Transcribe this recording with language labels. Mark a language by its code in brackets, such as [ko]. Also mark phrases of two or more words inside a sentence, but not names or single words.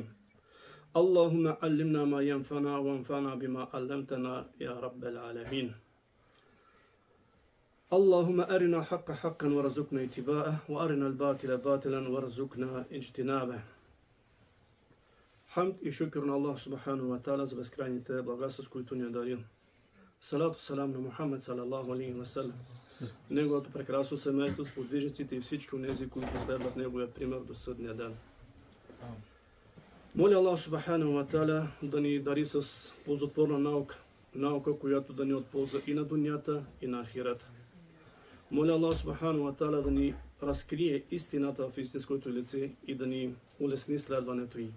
[ar] اللهم علمنا ما ينفعنا وانفعنا بما علمتنا يا رب العالمين. اللهم أرنا الحق حقا وارزقنا اتباعه وأرنا الباطل باطلا وارزقنا اجتنابه. [bg] Хамд и шукр на Аллах [ar] سبحانه وتعالى [bg] за безкрайните благословия, с които ни е дарил. [ar] صلاة سلام [bg] на Мухаммед [ar] صلى الله عليه وسلم, [bg] неговото прекрасно семейство, сподвижниците и всички онези, които следват неговия пример до съдния ден. Моля Аллах [ar] سبحانه وتعالى [bg] да ни дари с ползотворна наука, която да ни отползва и на дунята, и на ахирата. Моля Аллах [ar] سبحانه وتعالى [bg] да ни разкрие истината в истинското лице и да ни улесни следването й.